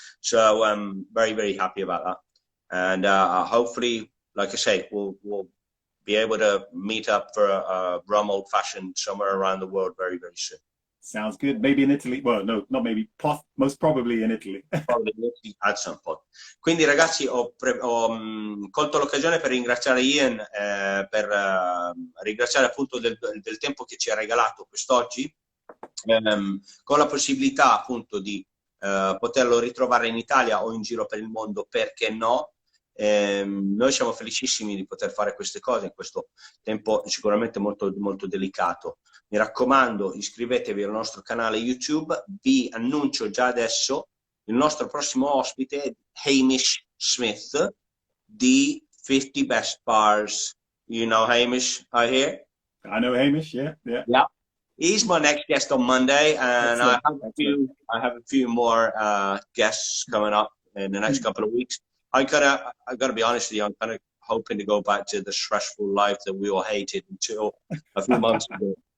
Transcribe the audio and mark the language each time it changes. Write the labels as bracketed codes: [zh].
[en] So I'm very, very happy about that. And hopefully, like I say, we'll be able to meet up for a rum old fashioned somewhere around the world very, very soon. Sounds good. Maybe in Italy. Well, no, not maybe. Most probably in Italy. Probably in Italy at some point. [it] Quindi ragazzi, ho colto l'occasione per ringraziare Ian, per ringraziare appunto del tempo che ci ha regalato quest'oggi, con la possibilità appunto di poterlo ritrovare in Italia o in giro per il mondo, perché no? Noi siamo felicissimi di poter fare queste cose in questo tempo sicuramente molto, molto delicato. Mi raccomando, iscrivetevi al nostro canale YouTube. Vi annuncio già adesso il nostro prossimo ospite, Hamish Smith, di 50 Best Bars. [en] You know Hamish, I hear? I know Hamish, yeah. He's my next guest on Monday, and I have a few more guests coming up in the next couple of weeks. I gotta be honest with you, I'm kind of hoping to go back to the stressful life that we all hated until a few months ago.